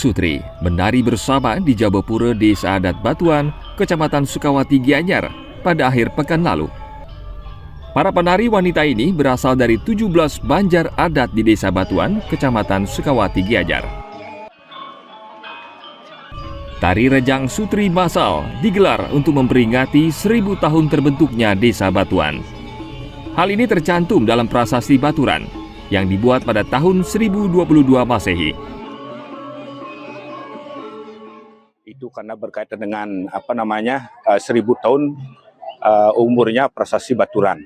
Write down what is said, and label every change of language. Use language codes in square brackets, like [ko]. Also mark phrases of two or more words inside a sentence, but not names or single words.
[id] Sutri menari bersama di Jabapura Desa Adat Batuan, Kecamatan Sukawati, Gianyar pada akhir pekan lalu. Para penari wanita ini berasal dari 17 banjar adat di Desa Batuan, Kecamatan Sukawati, Gianyar. Tari Rejang Sutri masal digelar untuk memperingati 1.000 tahun terbentuknya Desa Batuan. Hal ini tercantum dalam Prasasti Baturan yang dibuat pada tahun 1022 Masehi. Itu karena berkaitan dengan 1000 tahun umurnya Prasasti Baturan.